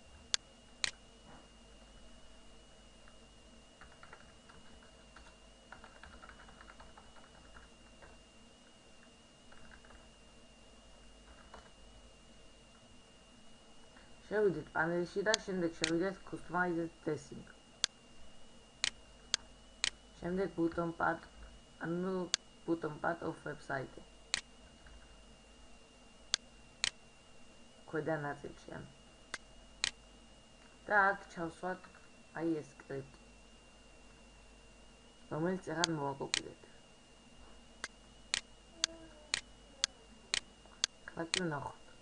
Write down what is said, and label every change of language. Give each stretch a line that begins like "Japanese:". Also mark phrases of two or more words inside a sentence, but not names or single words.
Georgian: შევიდეთ პანელში და შემდეგ შევიდეთ
English: customize dressing. შემდეგ button part, ანუ button part of website.
Georgian: ქვედა ნაწილში. და აქ ჩავსვათ აი ეს სკრიპტი, რომელიც ახლა მოვაკოპირეთ. აქ ვნახოთ.